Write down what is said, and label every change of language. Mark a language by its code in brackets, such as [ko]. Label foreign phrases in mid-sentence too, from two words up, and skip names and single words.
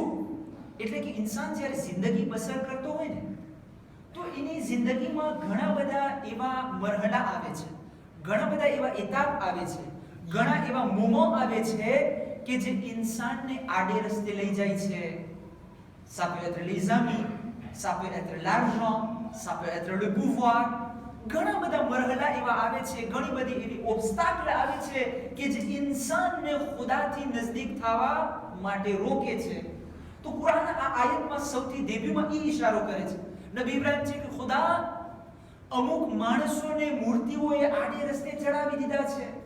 [gu] એટલે કે ઇન્સાન જ્યારે જિંદગી બસર કરતો હોય ને, તો એની જિંદગીમાં ઘણા બધા એવા મરહલા આવે છે, ઘણા બધા એવા એતાબ આવે છે, ઘણા એવા મોમો આવે છે કે જે ઇન્સાનને આડે રસ્તે લઈ જાય છે. [fr] Ça peut être les amis, ça peut être l'argent, ça peut être le pouvoir. [gu] ઘણા બધા મરહલા એવા આવે છે, ઘણી બધી એવી ઓબ્સ્ટાકલ આવે છે કે જે ઇન્સાનને ખુદાથી નજદીક થવા માટે રોકે છે. તો કુરાન આ આયતમાં સૌથી ડેબ્યુમાં એ ઇશારો કરે છે, નબી ઇબ્રાહીમ છે કે ખુદા અમુક માણસોને મૂર્તિઓએ આડે રસ્તે ચડાવી દીધા છે.